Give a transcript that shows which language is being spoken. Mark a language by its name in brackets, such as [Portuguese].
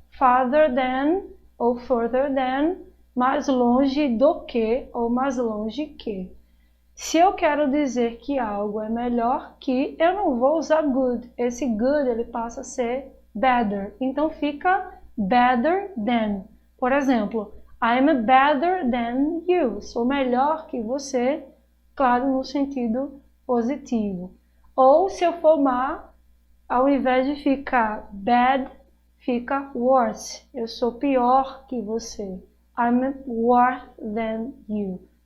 [English] Farther than ou further than, [Portuguese] mais longe do que ou mais longe que. Se eu quero dizer que algo é melhor que, eu não vou usar good. Esse good ele passa a ser better. Então fica better than. Por exemplo, [English] I'm better than you. [Portuguese] Sou melhor que você, claro, no sentido positivo. Ou se eu for má, ao invés de ficar bad, fica worse. Eu sou pior que você. [English] I'm worse than you.